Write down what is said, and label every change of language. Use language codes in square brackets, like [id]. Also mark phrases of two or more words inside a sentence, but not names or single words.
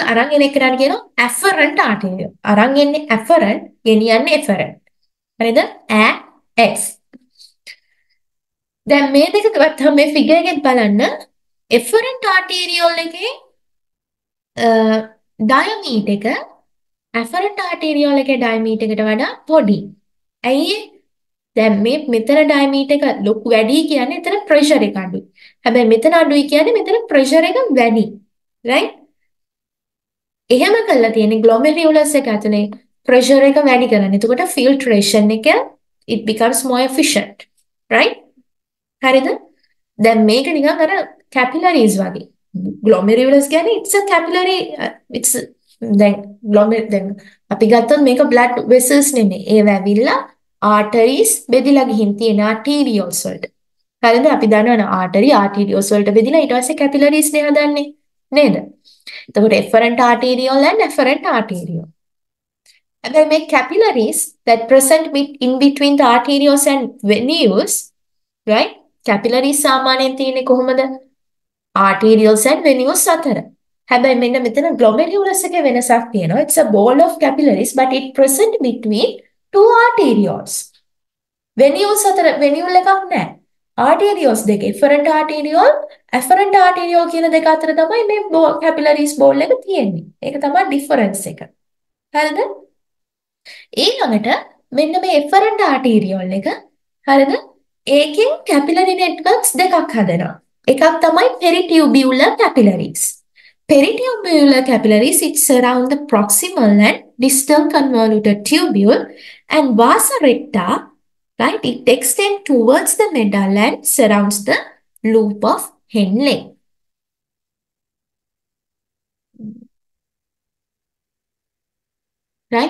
[si] අරන් එන එකට කියනවා [en] afferent arteriole. [si] අරන් එන්නේ afferent, ගෙනියන්නේ efferent. හරිද? X. දැන් මේ දෙක ගත්තම මේ ෆිගර් එකෙන් බලන්න [en] efferent arteriole [si] එකේ diameter එක [en] afferent arteriole [si] එකේ diameter එකට වඩා පොඩි. ඇයි? දැන් මේ මෙතන diameter එක ලොකු වැඩි කියන්නේ එතන pressure එක අඩුයි. හැබැයි මෙතන අඩුයි කියන්නේ මෙතන pressure එක වැඩි. right? එහෙම කළා තියෙන්නේ glomerulus එක ඇතුලේ pressure එක වැඩි කරන්න. [en] එතකොට filtration එක it becomes more efficient. right? [si] හරිද? දැන් මේක නිකන් අර capillaries වගේ. Glomerulus කියන්නේ [en] it's a capillary it's [si] දැන් දැන් අපි ගත්තොත් මේක [en] blood vessels [si] නෙමෙයි. ඒව ඇවිල්ලා arteries බෙදිලා ගිහින් තියෙන arterioles වලට. හරිද? අපි දන්නවනේ arterioles වලට බෙදිලා ඊට පස්සේ capillaries නේ හදන්නේ. නේද? [en] එතකොට efferent arteriole and afferent arteriole. හැබැයි මේ capillaries that present in between the arterioles and venules, right? [si] Capillaries සාමාන්‍යයෙන් තියෙන්නේ කොහොමද? [en] Arterioles and venules අතර. [si] හැබැයි මෙන්න මෙතන glomerulus එකේ වෙනසක් තියෙනවා. [en] It's a ball of capillaries but it present between two arterioles. [si] Venules අතර venule එකක් නැහැ. Arterioles දෙක [en] efferent arteriole, afferent arteriole [si] කියන දෙක අතර තමයි මේ [en] capillaries ball [si] එක තියෙන්නේ. ඒක තමයි difference එක. හරිද? ඊළඟට මෙන්න මේ efferent arteriole එක හරිද? ඒකෙන් [en] capillary networks [si] දෙකක් හදනවා. එකක් තමයි [en] peritubular capillaries. Peritubular capillaries it surround the proximal and distal convoluted tubule and vasa recta, right? It extends towards the middle and surrounds the loop of Henle. Right?